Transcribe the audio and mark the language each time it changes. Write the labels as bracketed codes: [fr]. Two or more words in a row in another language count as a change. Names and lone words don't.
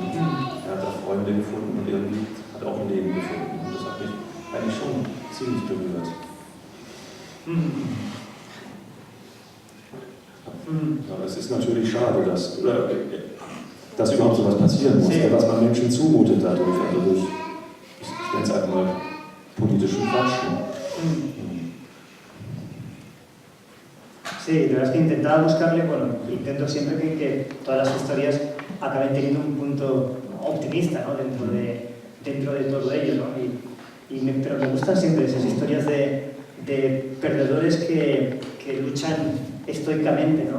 [de] Er hat da Freunde gefunden und irgendwie hat auch ein Leben gefunden, und das hat mich eigentlich schon ziemlich berührt. Aber es ist natürlich schade, dass überhaupt so was passieren muss, was man Menschen zumutet dadurch, also durch, ich nenne es einfach mal politischen Quatsch. [es] Sí, la verdad es que intentaba buscarle, bueno, intento siempre que todas las historias acaben teniendo un punto optimista, ¿no? dentro de todo ello, ¿no? Pero me gustan siempre esas historias de perdedores que luchan estoicamente, ¿no?